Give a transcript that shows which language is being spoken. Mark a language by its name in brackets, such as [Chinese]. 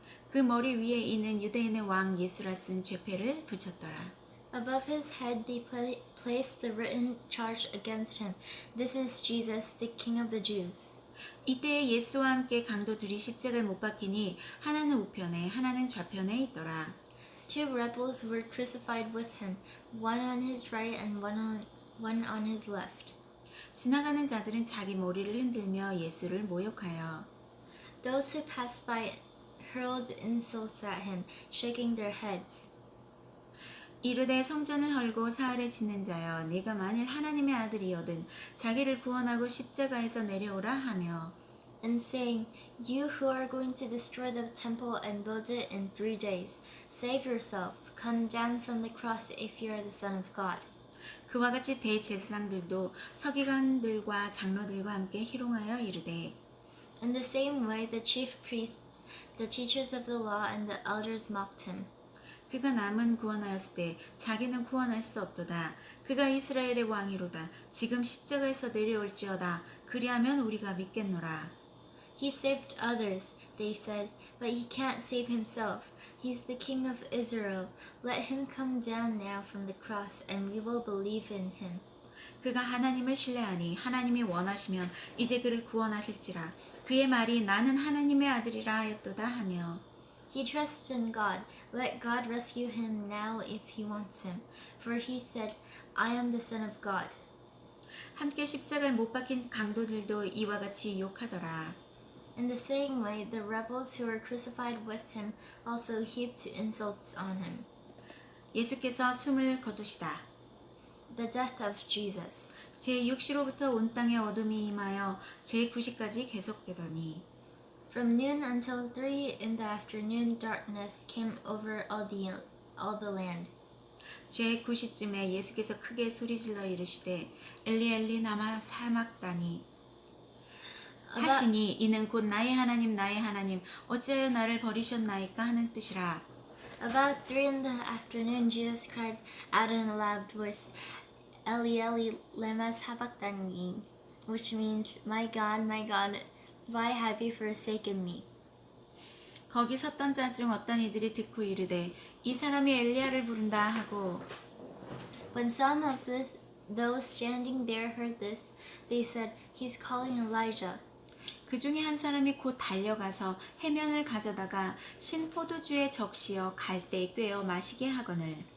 [Korean] 그 머리 위에 있는 유대인의 왕 예수라 쓴 죄패를 붙였더라. [English] Above his head, they placed the written charge against him. This is Jesus, the King of the Jews. [Korean] 이때 예수와 함께 강도 둘이 십자가에 못 박히니 하나는 우편에 하나는 좌편에 있더라. [English] Two rebels were crucified with him, one on his right and one on his left. [Korean] 지나가는 자들은 자기 머리를 흔들며 예수를 모욕하여 [English] Those who passed by hurled insults at him, shaking their heads. [Korean] 이르되 성전을 헐고 사흘에 짓는 자여 네가 만일 하나님의 아들이거든 자기를 구원하고 십자가에서 내려오라 하며 [English] And saying, You who are going to destroy the temple and build it in 3 days, save yourself, come down from the cross if you are the Son of God. [Korean] 그와 같이 대제사장들도 서기관들과 장로들과 함께 희롱하여 이르되 [English] In the same way, the chief priests, the teachers of the law, and the elders mocked him. [Korean] 그가 남은 구원하였으되 자기는 구원할 수 없도다. 그가 이스라엘의 왕이로다. 지금 십자가에서 내려올지어다. 그리하면 우리가 믿겠노라. [English] He saved others, they said, but he can't save himself. He's the King of Israel. Let him come down now from the cross, and we will believe in him. [Korean] 그가 하나님을 신뢰하니 하나님이 원하시면 이제 그를 구원하실지라. 그의 말이 나는 하나님의 아들이라 하였도다 하며 [English] He trusts in God. Let God rescue him now if he wants him. For he said, I am the Son of God. [Korean] 함께 십자가에 못 박힌 강도들도 이와 같이 욕하더라. [English] In the same way, the rebels who were crucified with him also heaped insults on him. [Korean] 예수께서 숨을 거두시다. [English] The death of Jesus. [Korean] 제6시로부터 온 땅에 어둠이 임하여 제9시까지 계속되더니 [English] From noon until 3 in the afternoon, darkness came over all the land. [Korean] 제9시쯤에 예수께서 크게 소리질러 이르시되 [Aramaic] 엘리 엘리 나마 사막다니 [Korean] 하시니 이는 곧 나의 하나님 어찌하여 나를 버리셨나이까 하는 뜻이라. [English] About 3 in the afternoon, Jesus cried out in a loud voice, [Aramaic] Eli Eli lema sabachthani, [English] which means, my God, why have you forsaken me? [Korean] 거기 섰던 자 중 어떤 이들이 듣고 이르되 이 사람이 엘리야를 부른다 하고 [English] When some of those standing there heard this, they said, He's calling Elijah. [Korean] 그 중에 한 사람이 곧 달려가서 해면을 가져다가 신포도주에 적시어 갈대에 꿰어 마시게 하거늘